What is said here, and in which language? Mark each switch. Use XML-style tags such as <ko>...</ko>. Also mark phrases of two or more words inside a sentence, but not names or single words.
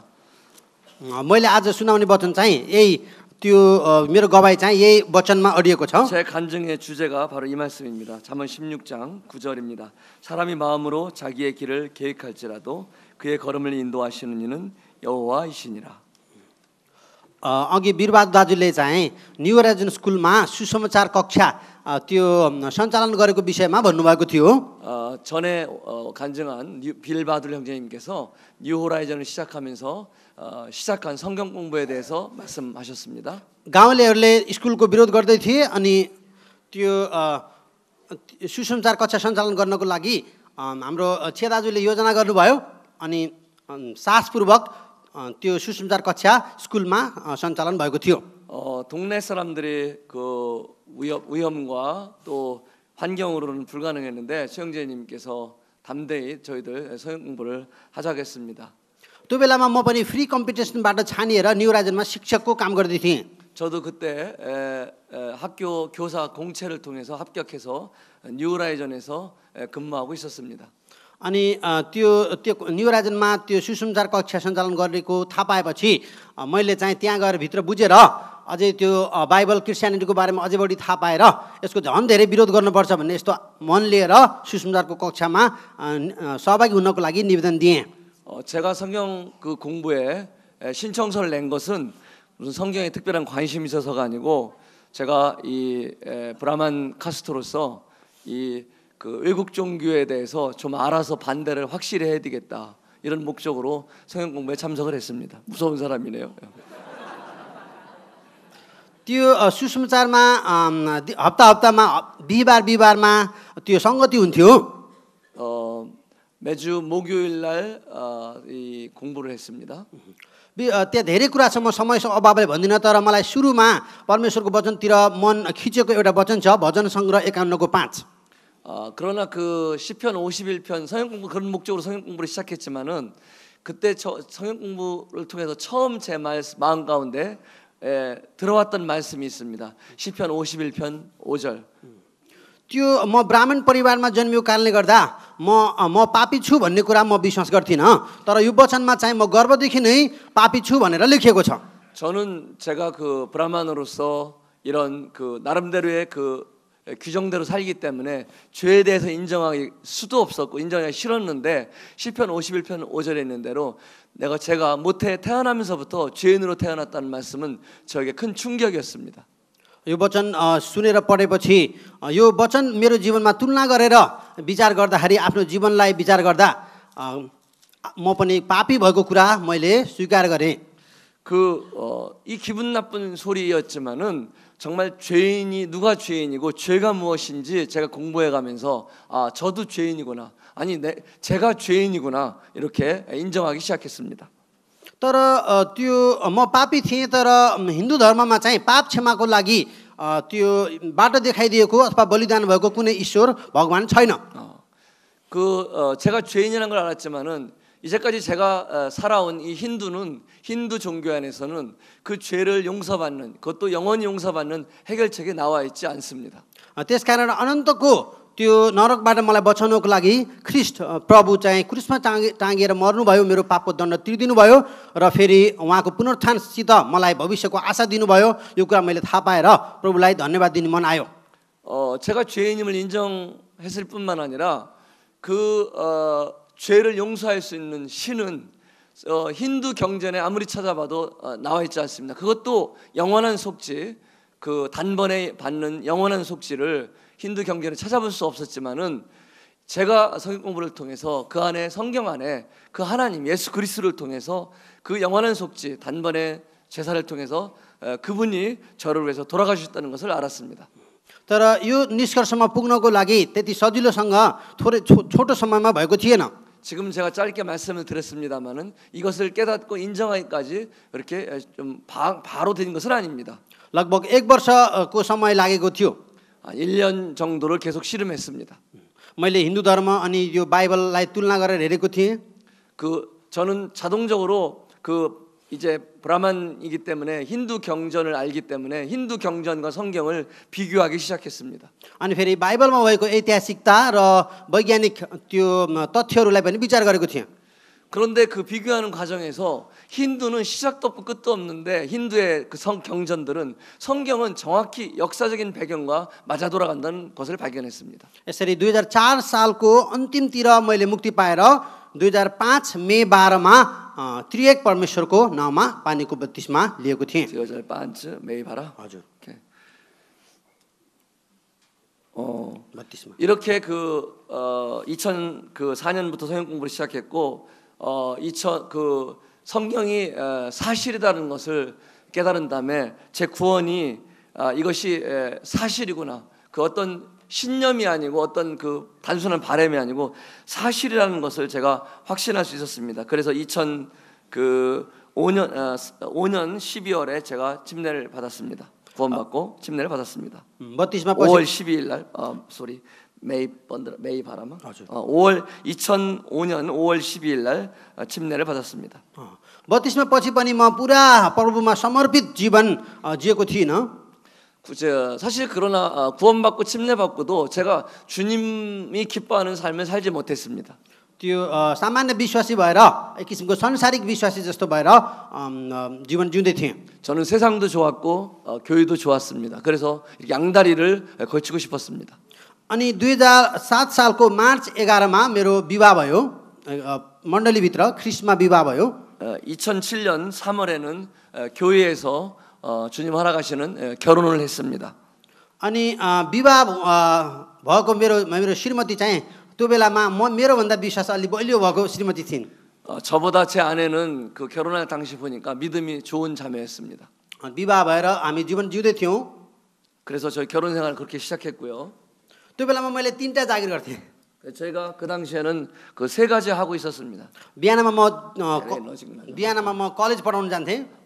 <ne>मैले आज सुनाउने वचन चाहिँ यही त्यो मेरो गवाई चाहिँ यही वचनमा अडिएको छ.</ne> <ko>제 간증의 주제가 바로 이 말씀입니다. 잠언 16장 9절입니다. 사람이 마음으로 자기의 길을 계획할지라도 그의 걸음을 인도하시는 이는 여호와이시니라.</ko> <ne>अघि वीरबहादुर दाजुले चाहिँ न्यू होराइजन स्कुलमा सुसमाचार कक्षा त्यो सञ्चालन गरेको विषयमा भन्नुभएको थियो.</ne> <ko>전에 간증한 빌바둘 형제님께서 뉴 호라이즌을 시작하면서 시작한 성경 공부에 대해서 말씀하셨습니다.</ko> <ne>गाउँलेहरूले स्कुलको विरोध गर्दै थिए अनि त्यो सुसमाचार कक्षा सञ्चालन गर्नको लागि हाम्रो छे दाजुले योजना गर्नुभयो अनि साहसपूर्वक त्यो सुसमाचार कक्षा स्कुलमा सञ्चालन भएको थियो.</ne> <ko>동네 사람들의 그 위험과 또 환경으로는 불가능했는데 최영재님께서 담대히 저희들 성경 공부를 하자겠습니다.</ko> <ne>त्यो बेलामा म पनि</ne> <en>free competitionबाट</en> <ne>छानिएर न्यू होराइजनमा शिक्षकको काम गर्दै थिएँ.</ne> <ko>저도 그때 학교 교사 공채를 통해서 합격해서 뉴 호라이즌에서 근무하고 있었습니다.</ko> <ne>अनि त्यो न्यू होराइजनमा त्यो सुसमाचार कक्षा सञ्चालन गरेको थाहा पाएपछि मैले चाहिँ त्यहाँ गएर भित्र बुझेर अझै त्यो बाइबल क्रिस्चियनिटीको बारेमा अझै बढी थाहा पाएर यसको झन् धेरै विरोध गर्नुपर्छ भन्ने यस्तो मन लिएर सुसमाचारको कक्षामा सहभागी हुनको लागि निवेदन दिएँ.</ne> <ko>제가 성경 그 공부에 신청서를 낸 것은 무슨 성경에 특별한 관심이 있어서가 아니고 제가 이 브라만 카스토로서 이 그 외국 종교에 대해서 좀 알아서 반대를 확실히 해야 되겠다 이런 목적으로 성경 공부에 참석을 했습니다. 무서운 사람이네요.</ko> <ne>त्यो सुसमाचारमा हप्तामा बिहिबारमा त्यो संगति हुन्थ्यो.</ne> <ko>매주 목요일 날 이 공부를 했습니다.</ko> <ne>त्यहाँ धेरै कुरा छ. म समयको अभावले भन्दिनँ तर मलाई सुरुमा परमेश्वरको वचनतिर मन खिचेको एउटा वचन छ भजन सङ्ग्रह 51को 5.</ne> <ko>그러나 그 시편 51편 성경 공부 그런 목적으로 성경 공부를 시작했지만은 그때 성경 공부를 통해서 처음 제 마음 가운데 들어왔던 말씀이 있습니다. 시편 51편 5절.</ko> <ne>त्यो म ब्राह्मण परिवारमा जन्मिएको कारणले गर्दा म पापी छु भन्ने कुरा म विश्वास गर्थिनँ. तर यो वचनमा चाहिँ म गर्भदेखि नै पापी छु भनेर लेखिएको छ.</ne> <ko>저는 제가 그 브라만으로서 이런 그 나름대로의 그 규정대로 살기 때문에 죄에 대해서 인정하기 수도 없었고 인정하기 싫었는데 시편 51편 5절에 있는 대로 제가 모태 태어나면서부터 죄인으로 태어났다는 말씀은 저에게 큰 충격이었습니다.</ko> <ne>यो वचन सुनेर पढेपछि यो वचन मेरो जीवनमा तुलना गरेर विचार गर्दाखेरि आफ्नो जीवनलाई विचार गर्दा म पनि पापी भएको कुरा मैले स्वीकार गरेँ.</ne> <ko>이 기분 나쁜 소리였지만은 정말 죄인이 누가 죄인이고 죄가 무엇인지 제가 공부해 가면서 아 저도 죄인이구나 아니 제가 죄인이구나 이렇게 인정하기 시작했습니다.</ko> <ne>तर त्यो म पापी थिएँ तर हिन्दू धर्ममा चाहिँ पाप क्षमाको लागि त्यो बाटो देखाइदिएको अथवा बलिदान भएको कुनै ईश्वर भगवान छैन.</ne> <ko>제가 죄인이라는 걸 알았지만은 이제까지 제가 살아온 이 힌두 종교 안에서는 그 죄를 용서받는 그것도 영원히 용서받는 해결책이 나와 있지 않습니다.</ko> <ne>त्यसकारण अनन्तको त्यो नरकबाट मलाई बचाउनको लागि ख्रीष्ट प्रभु चाहिँ क्रुसमा टाँगिएर मर्नुभयो, मेरो पापको दण्ड तिर्दिनु भयो र फेरि उहाँको पुनरुत्थानसित मलाई भविष्यको आशा दिनुभयो. यो कुरा मैले थाहा पाएर प्रभुलाई धन्यवाद दिने मन आयो.</ne> <ko>제가 죄인임을 인정했을 뿐만 아니라 죄를 용서할 수 있는 신은 힌두 경전에 아무리 찾아봐도 나와 있지 않습니다. 그것도 영원한 속죄, 그 단번에 받는 영원한 속죄를 힌두 경전에 찾아볼 수 없었지만은 제가 성경 공부를 통해서 그 안에 성경 안에 그 하나님 예수 그리스도를 통해서 그 영원한 속죄 단번에 제사를 통해서 그분이 저를 위해서 돌아가셨다는 것을 알았습니다.</ko> <ne>तर यो निष्कर्षमा पुग्नको लागि त्यति सजिलोसँग थोरै छोटो समयमा भएको थिएन.</ne> <ko>지금 제가 짧게 말씀을 드렸습니다마는 이것을 깨닫고 인정하기까지 이렇게 좀 바로 된 것은 아닙니다.</ko> <ne>लगभग 1 वर्षको समय लागेको थियो</ne> <ko>1년 정도를 계속 씨름했습니다.</ko> <ne>मैले हिन्दू धर्म अनि यो बाइबललाई तुलना गरेर हेरेको थिएँ</ne> <ko>저는 자동적으로 이제 브라만이기 때문에 힌두 경전을 알기 때문에 힌두 경전과 성경을 비교하기 시작했습니다.</ko> <ne>अनि फेरि बाइबलमा भएको ऐतिहासिकता र वैज्ञानिक त्यो तथ्यहरूलाई पनि विचार गरेको थिएँ</ne> <ko>그런데 그 비교하는 과정에서 힌두는 시작도 없고 끝도 없는데 힌두의 그 경전들은 성경은 정확히 역사적인 배경과 맞아 돌아간다는 것을 발견했습니다.</ko> <ne>यसरी 2004 सालको अन्तिमतिर मैले मुक्ति पाएर 2005 मे 12मा त्रिएक परमेश्वरको नाउँमा पानीको बत्तिस्मा लिएको थिएँ 2005 मे बाह्र. हजुर बत्तिस्मा</ne> <ko>이렇게 2004년부터 성경 공부를 시작했고 2000 성경이 사실이라는 것을 깨달은 다음에 제 구원이 이것이 사실이구나. 그 어떤 신념이 아니고 어떤 단순한 바람이 아니고 사실이라는 것을 제가 확신할 수 있었습니다. 그래서 2005년 12월에 제가 침례를 받았습니다. 구원받고 침례를 받았습니다. 5월 12일 날</ko> <ne>मे बाह्रमा</ne> <ko>2005년 5월 12일 날 침례를 받았습니다.</ko> <ne>बत्तिस्मा पछि पनि म पुरा प्रभुमा समर्पित जीवन जिएको थिइनँ</ne> <ko>사실 그러나 구원받고 침례받고도 제가 주님이 기뻐하는 삶을 살지 못했습니다.</ko> <ne>त्यो सामान्य विश्वासी भएर एक किसिमको संसारिक विश्वासी जस्तो भएर जीवन जिउँदै थिएँ</ne> <ko>저는 세상도 좋았고 교회도 좋았습니다. 그래서 양다리를 걸치고 싶었습니다.</ko> <ne>अनि 2007 सालको मार्च 11मा मेरो विवाह भयो मण्डलीभित्र ख्रिस्टमा विवाह भयो</ne> <ko>2007년 3월에는 교회에서 주님 허락하시는 결혼을 했습니다.</ko> <ne>अनि विवाह भएको मेरो श्रीमती चाहिँ त्यो बेलामा मेरो भन्दा विश्वास अलि बलियो भएको श्रीमती थिइन्</ne> <ko>저보다 제 아내는 결혼할 당시 보니까 믿음이 좋은 자매였습니다.</ko> <ne>विवाह भएर हामी जीवन जिउँदै थियौँ</ne> <ko>그래서 저희 결혼 생활을 그렇게 시작했고요.</ko> <ne>त्यो बेलामा मैले 3टा जागिर गर्थेँ</ne> <ko>저희가 그 당시에는 세 가지 하고 있었습니다.</ko> <ne>बिहानमा म कलेज पढाउन जान्थेँ</ne>